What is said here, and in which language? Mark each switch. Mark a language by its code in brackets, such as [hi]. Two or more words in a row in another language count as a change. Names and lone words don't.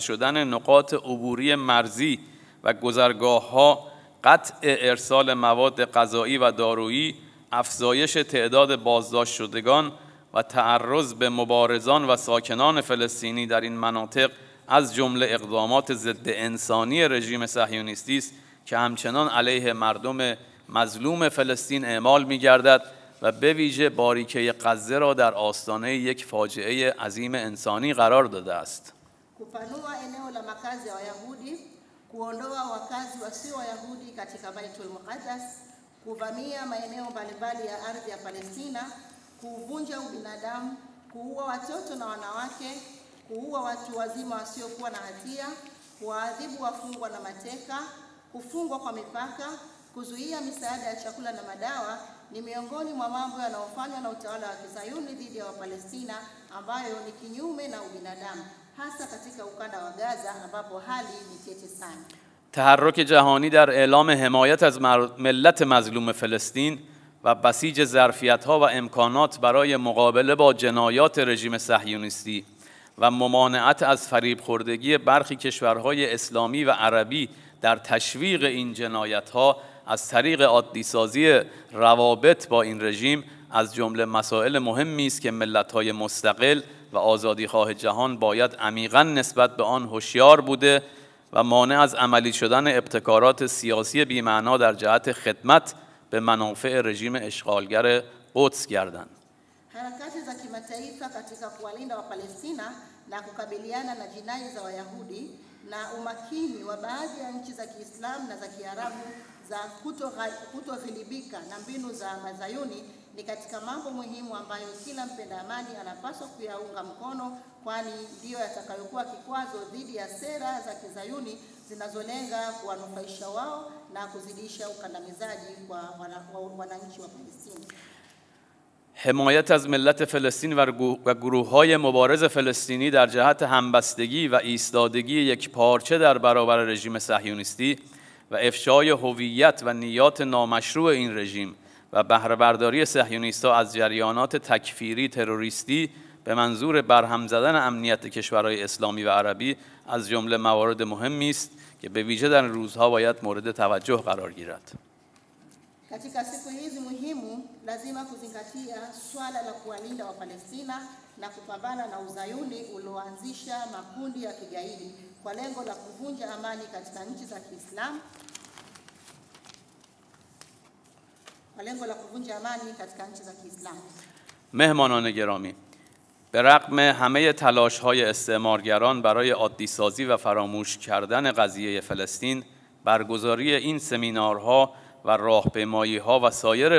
[fa] شدن نقاط عبوری مرزی و گذرگاه‌ها، قطع ارسال مواد غذایی و دارویی، افزایش تعداد بازداشت شدگان و تعرض به مبارزان و ساکنان فلسطینی در این مناطق از جمله اقدامات ضد انسانی رژیم صهیونیستی است که همچنان علیه مردم مظلوم فلسطین اعمال می‌گردد و به ویژه باریکه غزه را در آستانه یک فاجعه عظیم انسانی قرار داده است. [sw] Kupanua eneo la makazi ya Wayahudi, kuondoa wakazi wasio Wayahudi katika Baitul Muqaddas, kuvamia maeneo mbalimbali ya ardhi ya Palestina, kuvunja ubinadamu, kuua watoto na wanawake, kuua watu wazima wasiokuwa na hatia, kuadhibu wafungwa na mateka, kufungwa kwa mipaka, kuzuia misaada ya chakula na madawa ni miongoni mwa mambo yanayofanywa na utawala wa Kizayuni dhidi ya Wapalestina ambayo ni kinyume na ubinadamu. hasa katika ukanda wa Gaza ambapo hali ni tete sana. [fa] تحرک جهانی در اعلام حمایت از ملت مظلوم فلسطین و بسیج ظرفیت‌ها و امکانات برای مقابله با جنایات رژیم صهیونیستی و ممانعت از فریب خوردگی برخی کشورهای اسلامی و عربی در تشویق این جنایت‌ها از طریق عادی‌سازی روابط با این رژیم از جمله مسائل مهمی است که ملت‌های مستقل و آزادیخواه جهان باید عمیقاً نسبت به آن هوشیار بوده و مانع از عملی شدن ابتکارات سیاسی بی‌معنا در جهت خدمت به منافع رژیم اشغالگر قدس گردند. [sw] Harakati za kimataifa katika kuwalinda Wapalestina na kukabiliana na jinai za Wayahudi na umakini wa baadhi ya nchi za Kiislamu na za Kiarabu za kutoghilibika na mbinu za Mazayuni ni katika mambo muhimu ambayo kila mpenda amani anapaswa kuyaunga mkono, kwani ndiyo yatakayokuwa kikwazo dhidi ya sera za Kizayuni zinazolenga kuwanufaisha wao na kuzidisha ukandamizaji kwa wananchi wa Palestina. [fa] حمایت از ملت فلسطین و گروه‌های مبارز فلسطینی در جهت همبستگی و ایستادگی یکپارچه در برابر رژیم صهیونیستی و افشای هویت و نیات نامشروع این رژیم و بهره برداری صهیونیست‌ها از جریانات تکفیری تروریستی به منظور برهم زدن امنیت کشورهای اسلامی و عربی از جمله موارد مهمی است که به ویژه در این روزها باید مورد توجه قرار گیرد. [sw] Katika siku hizi muhimu lazima kuzingatia swala la kuwalinda Wapalestina na kupambana na uzayuni ulioanzisha makundi ya kigaidi kwa lengo la kuvunja amani katika nchi za Kiislamu. [fa] مهمانان گرامی، به رغم همه تلاش‌های استعمارگران برای عادی‌سازی و فراموش کردن قضیه فلسطین، برگزاری این سمینارها و راهپیمایی‌ها و سایر